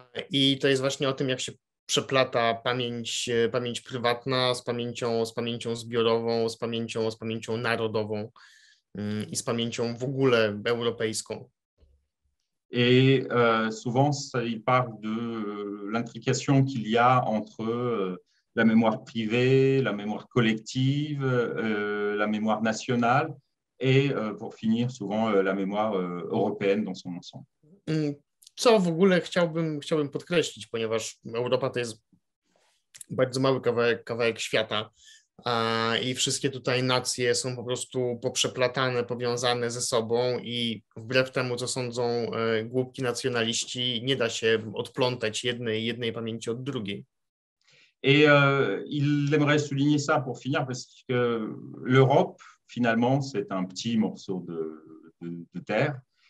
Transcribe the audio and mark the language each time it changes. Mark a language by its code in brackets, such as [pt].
[pl] I to jest właśnie o tym, jak się przeplata pamięć prywatna z pamięcią zbiorową, z pamięcią narodową i z pamięcią w ogóle europejską. [fr] Et souvent, il parle de l'intrication qu'il y a entre la mémoire privée, la mémoire collective, la mémoire nationale et, pour finir, souvent la mémoire européenne dans son ensemble. [pl] Co w ogóle chciałbym podkreślić, ponieważ Europa to jest bardzo mały kawałek świata i wszystkie tutaj nacje są po prostu poprzeplatane, powiązane ze sobą i wbrew temu, co sądzą głupki nacjonaliści, nie da się odplątać jednej pamięci od drugiej. [fr] Et il aimerait souligner ça pour finir, parce que l'Europe, finalement, c'est un petit morceau de terre.